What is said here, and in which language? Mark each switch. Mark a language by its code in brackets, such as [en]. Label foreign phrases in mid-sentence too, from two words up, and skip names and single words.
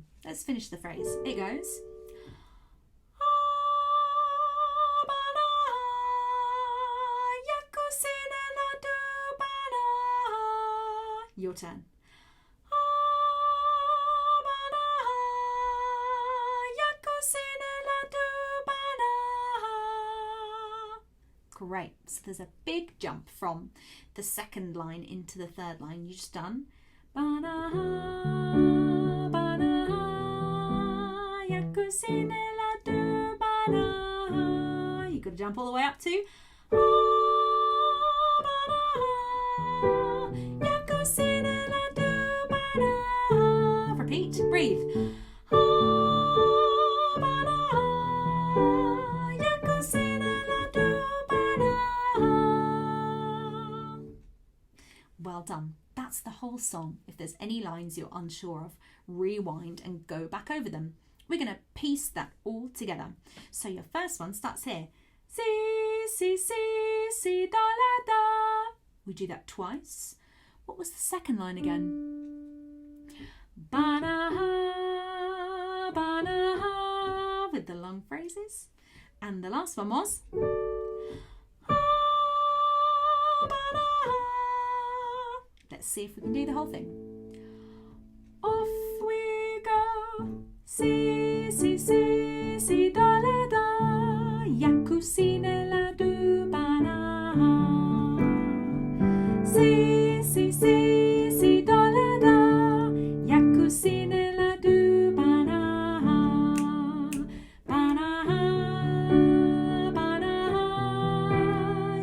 [en] Let's finish the phrase. It goes. Your turn. Great. So there's a big jump from the second line into the third line. You just done. Ba-na-ha, ba-na-ha, yakusine la du ba-na-ha. You've got to jump all the way up to. Ba-na-ha, yakusine la du ba-na-ha. Repeat. Breathe. Well done. That's the whole song. If there's any lines you're unsure of, rewind and go back over them. We're going to piece that all together. So your first one starts here. Si, si, si, si, da, la, da. We do that twice. What was the second line again? Ba-na-ha, ba-na-ha, with the long phrases. And the last one was. Let's see if we can do the whole thing. Off we go. Si, si, si, si, da, la, da. Yakusine la du ba-na-ha. Si, si, si, si, da, la, da. Yakusine la du ba-na-ha. Ba-na-ha, ba-na-ha.